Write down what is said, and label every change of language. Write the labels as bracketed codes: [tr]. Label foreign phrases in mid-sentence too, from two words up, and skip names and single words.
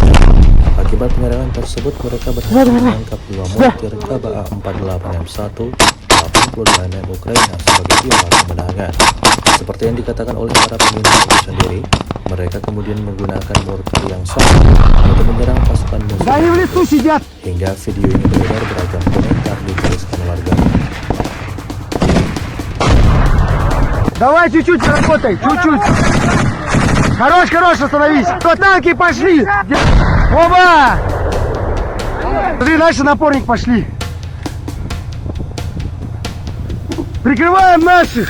[id] Akibat penyerangan tersebut, mereka berhasil menangkap 2 mortir KBA-48M1 82 mm Ukraina sebagai piala kemenangan. Seperti yang dikatakan oleh para pembina itu sendiri, mereka kemudian menggunakan mortir yang sama untuk menyerang pasukan musuh. Hingga video ini beredar, beragam komentar dituliskan warga. [ru] Давай чуть-чуть работай, чуть-чуть. Хорош, остановись. То танки пошли. Оба! Смотри, дальше напорник пошли. Прикрываем наших.